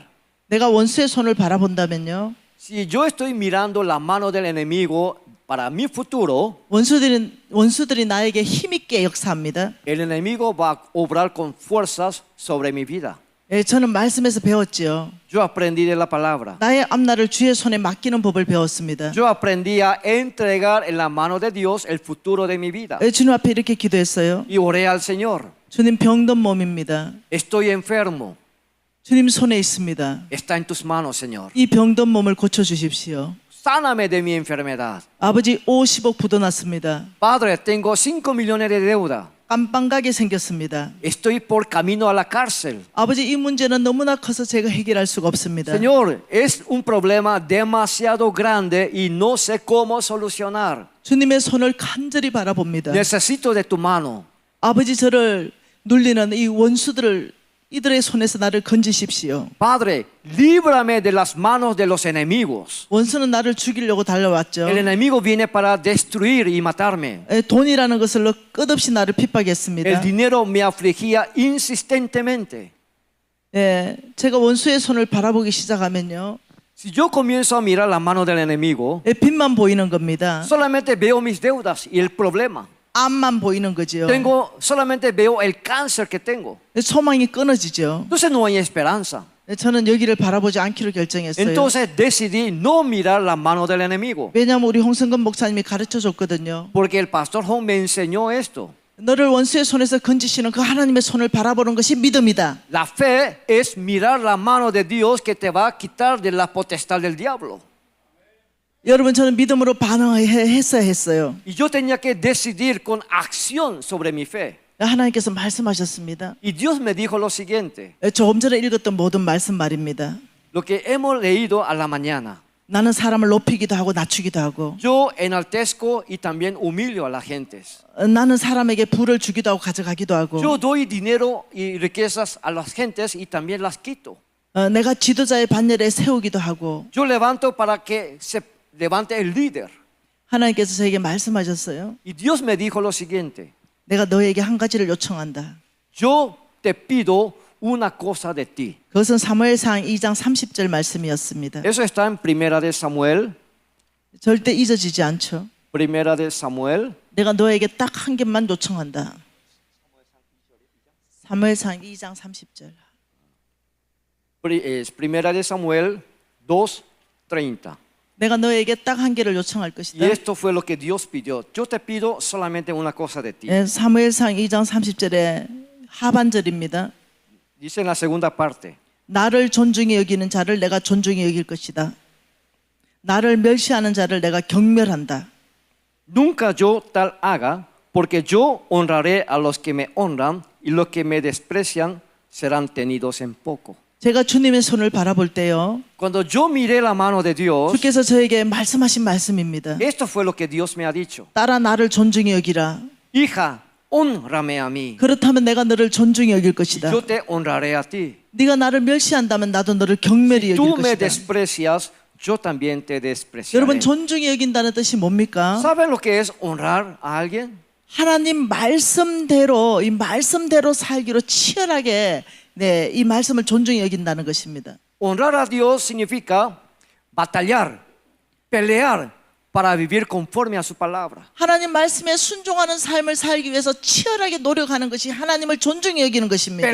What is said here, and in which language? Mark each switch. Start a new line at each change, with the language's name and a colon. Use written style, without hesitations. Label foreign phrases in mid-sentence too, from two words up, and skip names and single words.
Korean: 내가 원수의 손을 바라본다면요.
Spanish: Si yo estoy mirando la mano del enemigo para mi futuro,
Korean: 원수들이 나에게 힘있게 역사합니다.
Spanish: el enemigo va a obrar con fuerzas sobre mi vida.
Korean: 저는 말씀에서 배웠지요.
Spanish: Yo aprendí de la palabra.
Korean: 나의 앞날을 주의 손에 맡기는 법을 배웠습니다.
Spanish: Yo aprendí a entregar en la mano de Dios el futuro de mi vida.
Korean: 주님 앞에 이렇게 기도했어요.
Spanish: Y oré al Señor.
Korean: 주님 병든 몸입니다.
Spanish: Estoy enfermo.
Korean: 주님 손에 있습니다.
Spanish: Está en tus manos, Señor.
Korean: 이 병든 몸을 고쳐주십시오.
Spanish: Sáname de mi enfermedad.
Korean: 아버지 50억 부도났습니다.
Spanish: Padre, tengo 5 millones de deuda.
Korean: 깜빵가게 생겼습니다.
Spanish: Estoy por camino a la cárcel.
Korean: 아버지, 이 문제는 너무나 커서 제가 해결할 수가 없습니다.
Spanish: Señor, es un problema demasiado grande y no sé cómo solucionar.
Korean: 주님의 손을 간절히 바라봅니다.
Spanish: Necesito de tu mano.
Korean: 아버지, 저를 눌리는 이 원수들을 이들의 손에서 나를 건지십시오.
Spanish: Padre, líbrame de las manos de los enemigos.
Korean: 원수는 나를 죽이려고 달려왔죠.
Spanish: El enemigo viene para destruir y matarme.
Korean: 돈이라는 것을로 끝없이 나를 핍박했습니다.
Spanish: El dinero me afligía insistentemente.
Korean: 제가 원수의 손을 바라보기 시작하면요,
Spanish: Si yo comienzo a mirar la mano del enemigo,
Korean: 빚만 보이는 겁니다.
Spanish: solamente veo mis deudas y el problema.
Korean: 암만 보이는 거죠.
Spanish: Solamente veo el cáncer que tengo.
Korean: 소망이 끊어지죠.
Spanish: Entonces no hay esperanza.
Korean: 저는 여기를 바라보지 않기로 결정했어요.
Spanish: Entonces decidí no mirar la mano del enemigo.
Korean: 왜냐하면 우리 홍성근 목사님이 가르쳐 줬거든요.
Spanish: Porque el pastor Hong me enseñó esto.
Korean: 너를 원수의 손에서 건지시는 그 하나님의 손을 바라보는 것이 믿음이다.
Spanish: La fe es mirar la mano de Dios que te va a quitar de la potestad del diablo.
Korean: 여러분, 저는 믿음으로 반응했어야 했어요.
Spanish: Y yo tenía que decidir con acción sobre mi fe.
Korean: 하나님께서 말씀하셨습니다.
Spanish: Y Dios me dijo lo siguiente.
Korean: 조금 전에 읽었던 모든 말씀 말입니다.
Spanish: Lo que hemos leído a la mañana.
Korean: 나는 사람을 높이기도 하고 낮추기도 하고,
Spanish: Yo enaltezco y también humillo a las gentes.
Korean: 나는 사람에게 부를 주기도 하고 가져가기도 하고,
Spanish: Yo doy dinero y riquezas a las gentes y también las quito.
Korean: 내가 지도자의 반열에 세우기도 하고.
Spanish: Yo levanto para que se levante el líder.
Korean: 하나님께서 저에게 말씀하셨어요.
Spanish: Y Dios me dijo lo siguiente.
Korean: 내가 너에게 한 가지를 요청한다.
Spanish: Yo te pido una cosa de ti.
Korean: 그것은 사무엘상 2장 30절 말씀이었습니다.
Spanish: Eso está en Primera de Samuel.
Korean: 절대 잊어지지 않죠.
Spanish: Primera de Samuel.
Korean: 내가 너에게 딱 한 개만 요청한다. 사무엘상 2장 30절.
Spanish: Primera de Samuel 2:30.
Korean: 내가 너에게 딱 한 개를 요청할
Spanish: Y
Korean: 것이다.
Spanish: esto fue lo que Dios pidió. Yo te pido solamente una cosa de ti.
Korean: 사무엘상 2장 30절의 하반절입니다.
Spanish: Dice en la segunda parte.
Korean: 나를 존중히 여기는 자를 내가 존중히 여길 것이다. 나를 멸시하는 자를 내가 경멸한다.
Spanish: Nunca yo tal haga, porque yo honraré a los que me honran y los que me desprecian serán tenidos en poco.
Korean: 제가 주님의 손을 바라볼 때요,
Spanish: Cuando yo miré la mano de Dios,
Korean: 주께서 저에게 말씀하신 말씀입니다.
Spanish: esto fue lo que Dios me ha dicho.
Korean: 딸아, 나를 존중히 여기라.
Spanish: Hija, honrame a mí.
Korean: 그렇다면 내가 너를 존중히 여길 것이다.
Spanish: Yo te honraré a ti.
Korean: 네가 나를 멸시한다면 나도 너를 경멸히 여길
Spanish: Tú me
Korean: 것이다.
Spanish: desprecias, yo también te despreciaré.
Korean: 여러분, 존중히 여긴다는 뜻이 뭡니까?
Spanish: ¿Saben lo que es honrar a alguien?
Korean: 하나님 말씀대로, 이 말씀대로 살기로 치열하게 이 말씀을 존중히 여긴다는 것입니다.
Spanish: Honrar a Dios significa batallar, pelear para vivir conforme a su palabra.
Korean: 하나님 말씀에 순종하는 삶을 살기 위해서 치열하게 노력하는 것이 하나님을 존중히 여기는 것입니다.